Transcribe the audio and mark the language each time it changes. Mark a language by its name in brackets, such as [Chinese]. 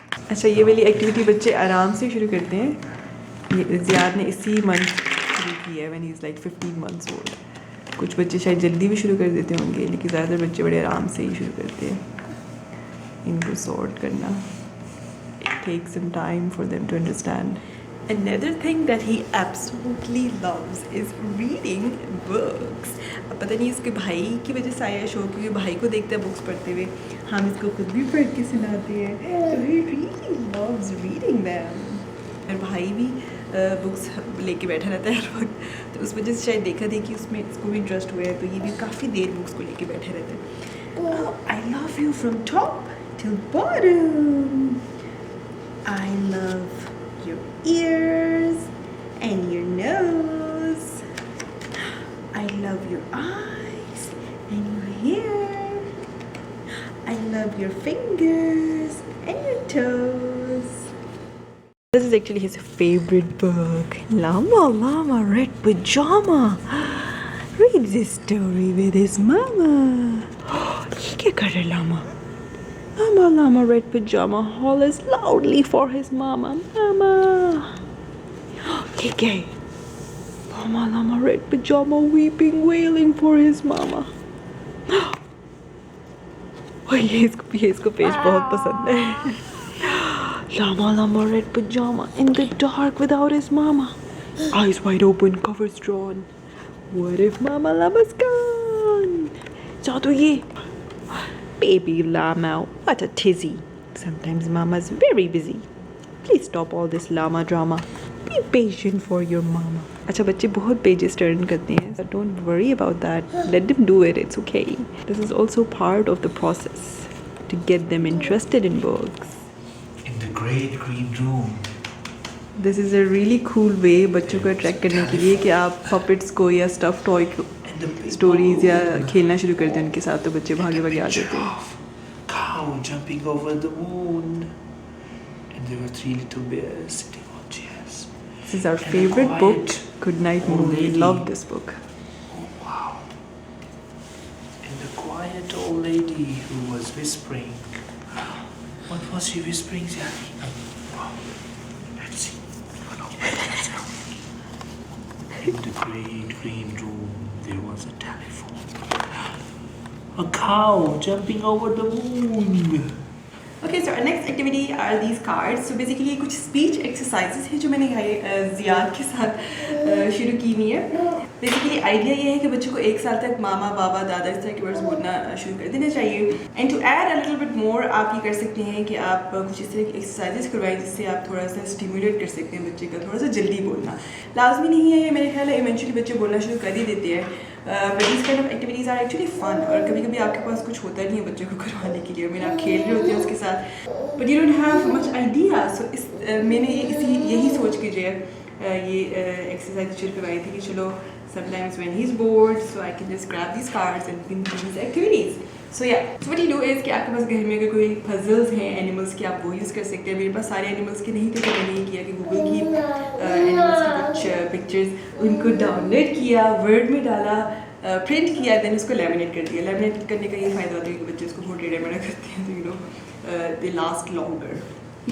[Hindi] अच्छा, ये वाली एक्टिविटी बच्चे आराम से शुरू करते हैं. ये ज़ियाद ने इसी मंथ शुरू की है, [English] when he's like 15 months old. [Hindi] कुछ बच्चे शायद जल्दी भी शुरू कर देते होंगे, लेकिन ज़्यादातर बच्चे बड़े आराम से ही शुरू करते हैं इनको सॉर्ट करना. [English] It takes some time for them to understand. Another thing that he absolutely loves is reading books. [Hindi] अब पता नहीं इसके भाई की वजह से आया शौक, क्योंकि भाई को देखता है बुक्स पढ़ते हुए, हम इसको खुद भी पढ़ के सुनाते हैं. [English] So he really loves reading them. [Hindi] और भाई भी बुक्स लेके बैठा रहता है हर वक्त, तो उस वजह से शायद देखा देखी उसमें इसको भी इंटरेस्ट हुआ है, तो ये भी काफ़ी देर बुक्स को लेके बैठे रहते हैं. [English] I love you from top till bottom. I love your ears and your nose. I love your eyes and your hair. I love your fingers and your toes. This is actually his favorite book. Llama Llama Red Pajama reads this story with his mama. [Hindi] ये क्या कर रहा है llama? [English] Llama Llama Red Pajama hollers loudly for his mama. [Hindi] Mama. ठीक है. [English] Llama Llama Red Pajama weeping, wailing for his mama. [Hindi] और ये इसको पेज बहुत पसंद है. [English] Llama Llama Red Pajama in the dark without his mama. Eyes wide open, covers drawn. What if Mama Llama's gone? So do ye. Baby llama, what a tizzy. Sometimes Mama's very busy. Please stop all this llama drama. Be patient for your mama. [Hindi] अच्छा, बच्चे बहुत pages turn करते हैं. [English] So don't worry about that. Let them do it. It's okay. This is also part of the process to get them interested in books. In the great green room. This is a really cool way [Hindi] बच्चों को attract करने के लिए कि आप puppets को या stuffed toy को स्टोरीज या खेलना शुरू करते हैं उनके साथ, तो बच्चे भागे भागे आ जाते हैं. [English] Cow jumping over the moon, and there were 3 little bears sitting on chairs. This is our favorite book, Good Night Moon. We love this book. Oh wow! And the quiet old lady who was whispering. What was she whispering, Zaki? Wow! Let's see. In the great green room, there was a telephone. A cow jumping over the moon. Okay, so our next activity are these cards. [Hindi] So basically कुछ speech exercises हैं जो मैंने Ziyad के साथ शुरू की हुई है. Basically idea ये है कि बच्चों को 1 साल तक मामा बाबा दादा इस तरह के वर्ड्स बोलना शुरू कर देना चाहिए. [English] And to add a little bit more, [Hindi] आप ये कर सकते हैं कि आप कुछ इस तरह की एक्सरसाइजेस करवाएं जिससे आप थोड़ा सा स्टिमुलेट कर सकते हैं बच्चे का थोड़ा सा जल्दी बोलना. लाजमी नहीं है ये, मेरे ख्याल है इवेंचुअली बच्चे बोलना शुरू कर ही देते हैं. [English] But these kind of activities are actually fun. [Hindi] और कभी कभी आपके पास कुछ होता नहीं है बच्चों को करवाने के लिए, मेरा आप खेल रहे होते हैं उसके साथ, [English] but you don't have much idea. So [Hindi] मैंने यही सोच के जो है ये एक्सरसाइज शुरू करवाई थी कि चलो [English] sometimes when he's bored, so I can just grab these cards and we can do these activities. [Hindi] सो या [English] what you do is [Hindi] कि आपके पास घर में अगर कोई पजल्स हैं एनिमल्स के, आप वो यूज़ कर सकते हैं। मेरे पास सारे एनिमल्स के नहीं थे तो मैंने ये किया कि गूगल की एनिमल्स की कुछ पिक्चर्स उनको डाउनलोड किया, वर्ड में डाला, प्रिंट किया, देन उसको लेमिनेट कर दिया। लेमिनेट करने का ये फ़ायदा होता है कि बच्चे उसको बहुत टेढ़ा मेढ़ा करते हैं तो [English] You know they last longer.